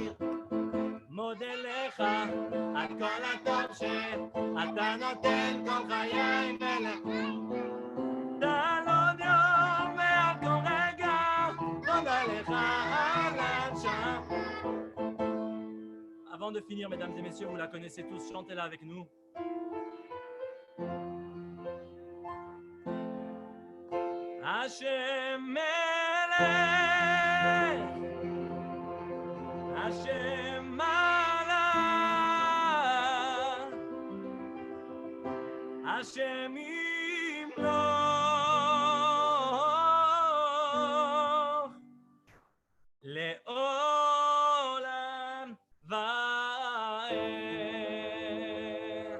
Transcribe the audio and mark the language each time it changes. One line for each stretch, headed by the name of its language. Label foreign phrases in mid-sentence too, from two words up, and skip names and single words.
Hebrew: מודה לך על כל הטוב שאתה נותן כל חיי מלך. תן עוד יום ועל כל רגע, תודה לך על השם.
French: Avant de finir, mesdames et messieurs, vous la connaissez tous, chantez-la avec nous.
Hebrew: השם מלך, השם מלך השם ימלוך לעולם ועד.